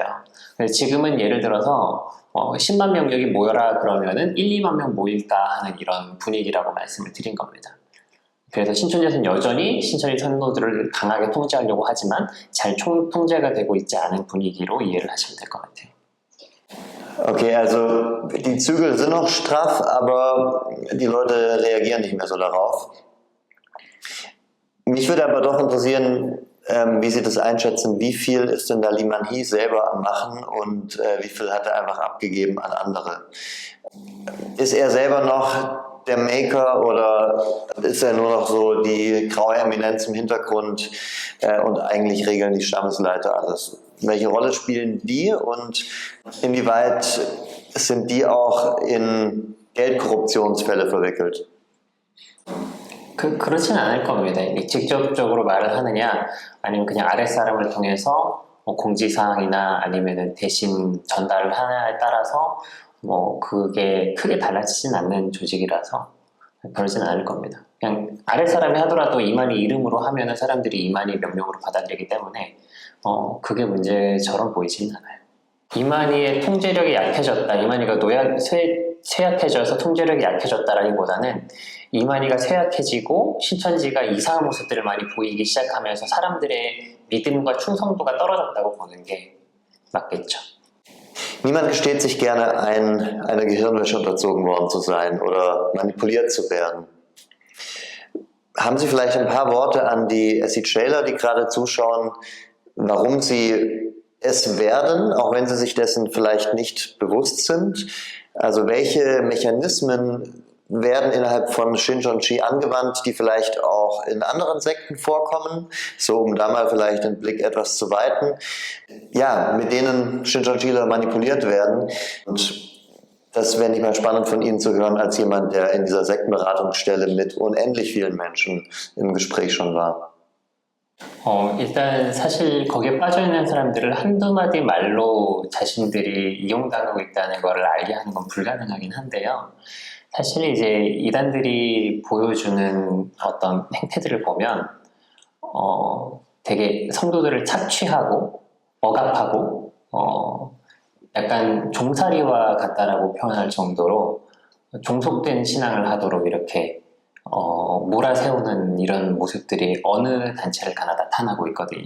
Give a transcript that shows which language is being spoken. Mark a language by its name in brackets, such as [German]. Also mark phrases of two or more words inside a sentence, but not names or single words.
[Korean] 지금은 예를 들어서 10만 명 여기 모여라 그러면은 1, 2만 명 모일까 하는 이런 분위기라고 말씀을 드린 겁니다. 그래서 신천지에서는 여전히 신천지 성도들을 강하게 통제하려고 하지만 잘 통제가 되고 있지 않은 분위기로 이해를 하시면 될 것 같아요. [German] Okay, also die Zügel sind noch straff, aber die Leute reagieren nicht mehr so darauf. Mich würde aber doch interessieren, wie Sie das einschätzen, wie viel ist denn da Liman Hees selber am Machen und wie viel hat er einfach abgegeben an andere? Ist er selber noch der Maker oder ist er nur noch so die graue Eminenz im Hintergrund und eigentlich regeln die Stammesleiter alles? Welche Rolle spielen die und inwieweit sind die auch in Geldkorruptionsfälle verwickelt? [Korean] 그렇진 않을 겁니다. 직접적으로 말을 하느냐 아니면 그냥 아랫사람을 통해서 공지사항이나 아니면은 대신 전달을 하느냐에 따라서 그게 크게 달라지진 않는 조직이라서 그러진 않을 겁니다. 그냥 아랫사람이 하더라도 이만희 이름으로 하면은 사람들이 이만희 명령으로 받아들이기 때문에 그게 문제처럼 보이지는 않아요. 이만희의 통제력이 약해졌다, 이만희가 쇠약해져서 통제력이 약해졌다라기보다는 이만희가 쇠약해지고 신천지가 이상한 모습들을 많이 보이기 시작하면서 사람들의 믿음과 충성도가 떨어졌다고 보는 게 맞겠죠. [German] Niemand gesteht sich gerne ein, einer Gehirnwäsche unterzogen worden zu sein oder manipuliert zu werden. Haben Sie vielleicht ein paar Worte an die SC-Trailer, die gerade zuschauen, warum sie es werden, auch wenn sie sich dessen vielleicht nicht bewusst sind? Also welche Mechanismen werden innerhalb von Shincheonji angewandt, die vielleicht auch in anderen Sekten vorkommen, so um da mal vielleicht den Blick etwas zu weiten, ja, mit denen Shincheonjiler manipuliert werden. Und das wäre nicht mal spannend von Ihnen zu hören, als jemand, der in dieser Sektenberatungsstelle mit unendlich vielen Menschen im Gespräch schon war. [Korean] 일단 사실 거기에 빠져있는 사람들을 한두 마디 말로 자신들이 이용당하고 있다는 것을 알게 하는 건 불가능하긴 한데요. 사실 이제 이단들이 보여주는 어떤 행태들을 보면 되게 성도들을 착취하고 억압하고 약간 종살이와 같다라고 표현할 정도로 종속된 신앙을 하도록 이렇게 몰아세우는 이런 모습들이 어느 단체를 가나 나타나고 있거든요.